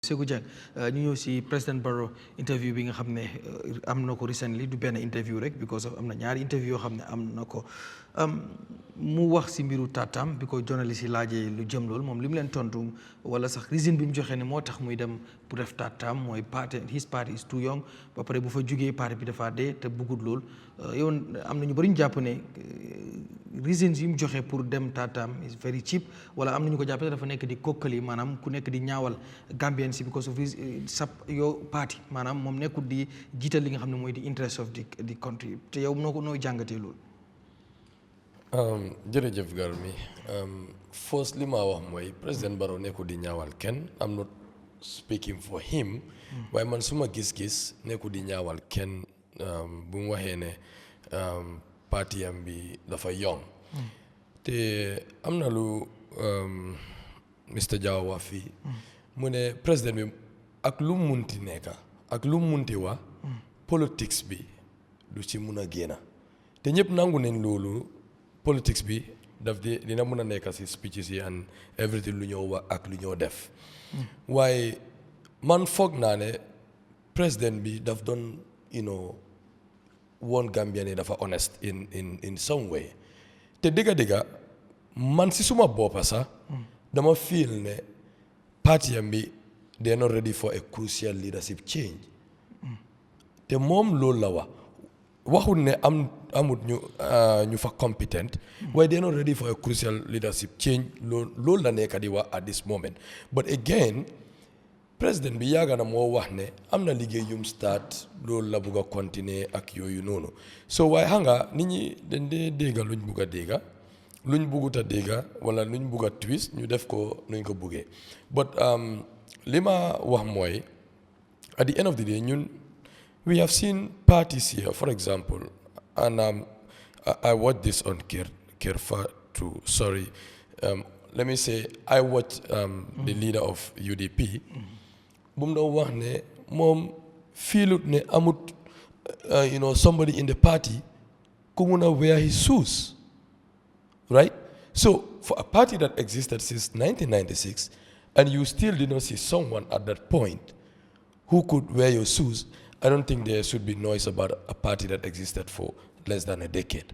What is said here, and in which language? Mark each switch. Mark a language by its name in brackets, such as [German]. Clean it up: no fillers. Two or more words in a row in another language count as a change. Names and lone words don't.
[Wolof] Saikou Jeng ñu ñëw si président Barrow interview bi nga xam ne am na ko recently du benn interview rek [English] because of [Wolof] am na ñaari interview yoo xam ne am na ko mu wax si mbiru taatam bi ko journaliste yi laajee lu jëm lool moom li mu leen tontu wala sax reason bi mu joxe ne moo tax muy dem pour def taatam mooy [English] his party is too young [Wolof] ba pare bu fa jugee parti bi dafa dee te bëggut lool yow am na ñu bëri ñu jàpp ne reasons yi mu joxe pour dem taatam [English] is very cheap [Wolof] wala am na ñu ko jàpp dafa nekk di kokkali maanaam ku nekk di ñaawal Gambien si [English] because of [Wolof] sap yow parti maanaam moom nekkul di jiital li nga xam ne mooy di [English] interest of the country [Wolof] te yow noo jàngatee loolu. jërëjëf Garmi [English] first li [Wolof] ma wax mooy président Barrow nekkul di ñaawal kenn [English] I'm not speaking for him [Wolof] waaye man suma gis-gis nekkul di ñaawal kenn bu mu waxee ne partiyam bi dafa young te am na lu Mr Jaw wax fii mu ne président bi ak lu munti nekka ak lu munti wax politics bi du ci mun a génn te ñëpp nangu nañ loolu politics bi dina mun a nekk si speeches yi [English] and everything [Wolof] lu ñoo wax ak lu ñoo def waaye man foog naa ne président bi daf doon woon Gambia ne dafa honest [English] in some way [Wolof] te dëgga man si suma boppa sax dama feel ne partiyam bi [English] they are not ready for a crucial leadership change [Wolof] te moom loolu la waxul ne amut ñu fa competent waaye [English] they are not ready for a crucial leadership change [Wolof] loolu la nekk di wax [English] at this moment but again [Wolof] président bi yàgg na moo wax ne am na liggéey yum start loolu la bugg a continuer ak yooyu noonu so waaye xam nga nit ñi dañ dee dégga luñ bugg a dégga luñ buggut a dégga wala luñ bugg a twist ñu def ko nuñ ko buggee [English] but li ma wax mooy at the end of the day ñun we have seen parties here for example and I watched this on Kirfa too sorry let me say I watched the leader of UDP [Wolof] bu mu doon wax ne moom fiilut ne amut [English] somebody in the party [Wolof] ku mun a [English] wear his shoes right so for a party that existed since 1996 and you still did not see someone at that point who could wear your shoes I don't think there should be noise about a party that existed for less than a decade.